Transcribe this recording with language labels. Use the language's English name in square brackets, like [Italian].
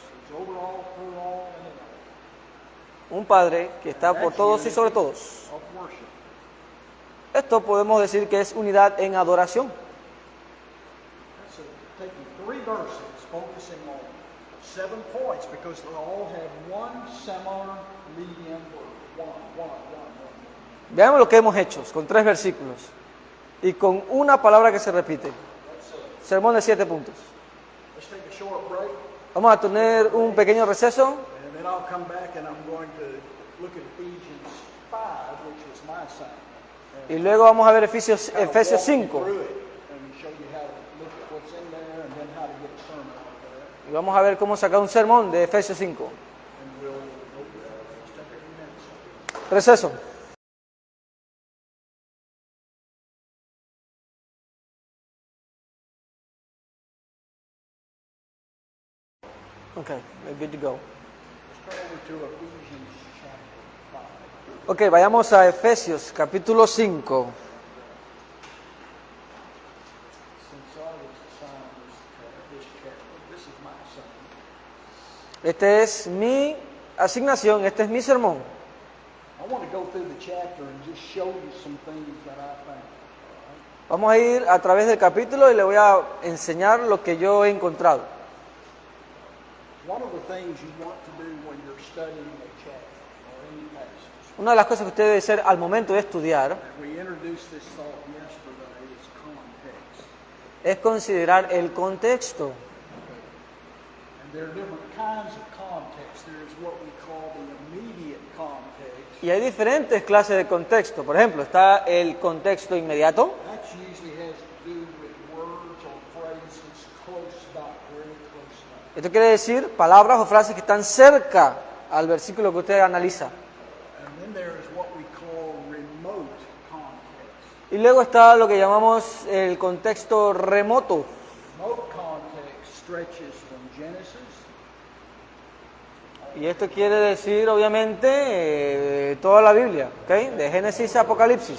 [English] who's over all, through all, and in all. [Spanish] un Padre que está por todos y sobre todos. [English] Of worship. [Spanish] Esto podemos decir que es unidad en adoración. [English] So taking 3 verses, focusing on 7 points, because they all have one similar lead-in word. One. [Spanish] Veamos lo que hemos hecho con 3 versículos y con una palabra que se repite. Sermón de 7 puntos. [English] Let's take a short break, [Spanish] Vamos a tener un pequeño receso [English] and then I'll come back and I'm going to look at Ephesians 5, which was my assignment. [Spanish] y luego vamos a ver Efesios [English] Kind of walk you 5 through it and show you how to look at what's in there and then how to get a sermon out of that. [Spanish] y vamos a ver cómo sacar un sermón de Efesios 5. [English] And we'll go through that. Let's take a few minutes. [Spanish] Receso. [English] Okay, we're good to go. Let's turn over to Ephesians chapter 5. [Spanish] Ok, vayamos a Efesios capítulo 5. [English] Since I was assigned this chapter, this is my assignment. [Spanish] Esta es mi asignación, este es mi sermón. [English] I want to go through the chapter and just show you some things that I found. [Spanish] Vamos a ir a través del capítulo y le voy a enseñar lo que yo he encontrado. [English] One of the things you want to do when you're studying a chapter or any passage, [Spanish] Una de las cosas que usted debe hacer al momento de estudiar [English] and we introduced this thought yesterday, is context. [Spanish] es considerar el contexto. [English] And there are different kinds of context. There's what we call the immediate context. [Spanish] Y hay diferentes clases de contexto. Por ejemplo, está el contexto inmediato. [English] That usually has to do with words or phrases close by, very close by. [Spanish] Esto quiere decir palabras o frases que están cerca al versículo que usted analiza. [English] And then there is what we call remote context. [Spanish] Y luego está lo que llamamos el contexto remoto. [English] Remote context stretches from Genesis [Spanish] Y esto quiere decir, obviamente, toda la Biblia, ¿ok? De Génesis a Apocalipsis.